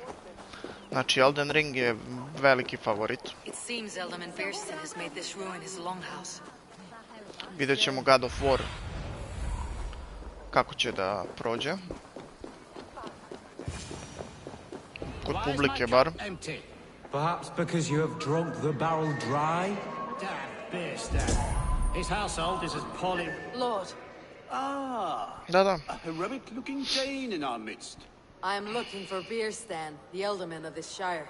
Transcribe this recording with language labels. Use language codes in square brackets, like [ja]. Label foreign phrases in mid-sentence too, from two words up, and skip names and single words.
[sr] Znači, Elden Ring je veliki favorit. Vidjet ćemo God of War. Kako će da prođe. Kod publike bar. [en] Perhaps because you have drunk the barrel dry? His household is as poly... Lord, Ah, [sr] Da, da. [en] a heroic-looking Dane in our midst. I am looking for Beerstan, the alderman of this shire.